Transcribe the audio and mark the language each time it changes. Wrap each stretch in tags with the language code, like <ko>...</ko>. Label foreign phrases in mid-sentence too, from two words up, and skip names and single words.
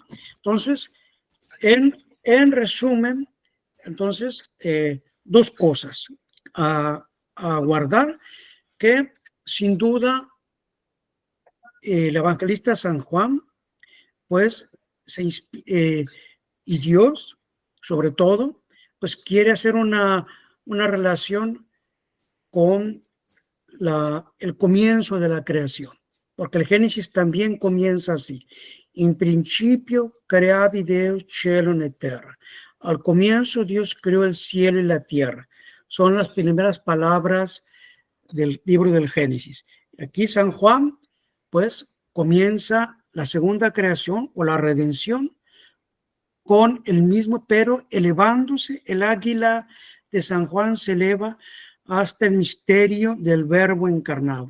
<es>Entonces, en resumen, entonces, 2 cosas a guardar, que sin duda el evangelista San Juan, pues, y Dios, sobre todo, pues quiere hacer una relación con el comienzo de la creación, porque el Génesis también comienza así.</es> <la>In principio creavi Deus cielo et terra.</la> <es>Al comienzo Dios creó el cielo y la tierra. Son las primeras palabras del libro del Génesis. Aquí San Juan, pues, comienza la segunda creación o la redención con el mismo, pero elevándose, el águila de San Juan se eleva hasta el misterio del Verbo encarnado.</es>